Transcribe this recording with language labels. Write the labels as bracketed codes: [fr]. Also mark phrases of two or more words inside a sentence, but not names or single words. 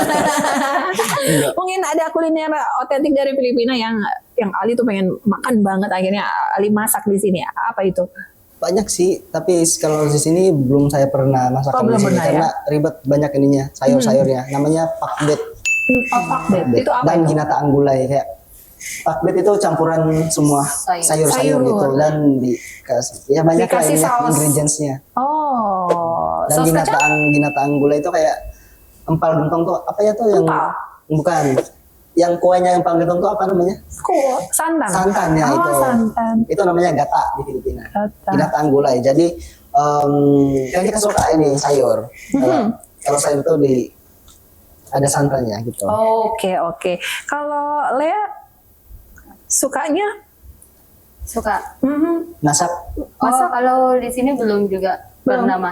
[id] Mungkin ada kuliner otentik dari Filipina yang Ali tuh pengen makan banget, akhirnya Ali masak di sini. Apa itu? Banyak sih, tapi kalau di sini belum saya pernah masak Oh, di belum sini pernah, karena ribet banyak ininya, sayur-sayurnya. Namanya pakbet. Oh, pakbet. Itu apa Dan itu? [tl] ginataang gulay [id] kayak pakbet itu campuran semua sayur-sayur Sayur. gitu dan dikasih ya banyak lah Dikasih ininya, saus. ingredientsnya. Oh, Dan saus kacang? [tl] ginataang gulay [id] itu kayak empal gentong tuh apa ya tuh yang Empal? bukan yang kuahnya empal gentong tuh apa namanya? Santan. Santan ya Oh, itu. santan. Itu namanya gata di Filipina. Gata. [tl] Ginataang gulay. [id] Jadi kan kita suka ini sayur. Kalau sayur itu ada santannya gitu. Oke. Kalau Lea sukanya Suka. Masak? Oh, kalau di sini belum juga pernah masak.